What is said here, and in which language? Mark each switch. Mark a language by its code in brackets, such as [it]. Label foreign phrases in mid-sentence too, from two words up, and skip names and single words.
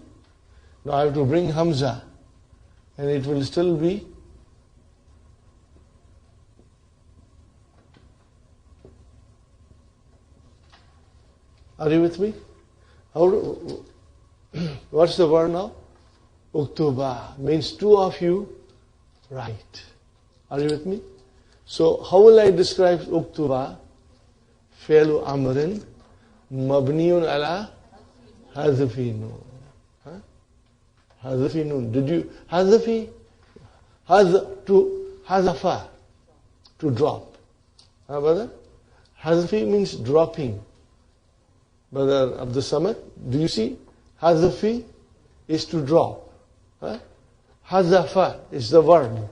[en] Now I have to bring Hamza. And it will still be Are you with me? What's the word now? Uktuba means two of you write. Are you with me? So how will I describe uktuba? [ar] فعل أمر مبني على حذف النون. حذف النون. [en] Did you hadfi? Hazafa, to drop. Brother? Hadfi means dropping. Brother Abdul Samad, do you see? Hadfi is to drop. Hazafa is the verb.